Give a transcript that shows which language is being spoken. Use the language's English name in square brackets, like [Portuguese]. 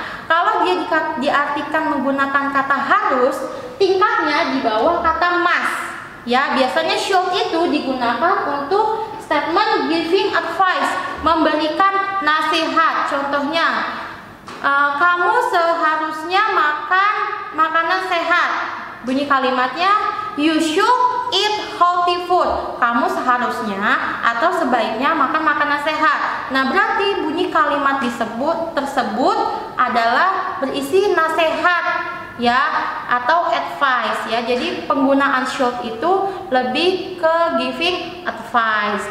[Indonesian] Kalau dia diartikan menggunakan kata harus, tingkatnya di bawah kata must. Ya, biasanya should itu digunakan untuk [English] statement giving advice, [Indonesian] memberikan nasihat. Contohnya, kamu seharusnya makan makanan sehat. Bunyi kalimatnya, [English] you should eat healthy food. [Indonesian] Kamu seharusnya atau sebaiknya makan makanan sehat. Nah, berarti bunyi kalimat tersebut adalah berisi nasihat, ya, atau advice, ya. Jadi penggunaan should itu lebih ke [English] giving advice.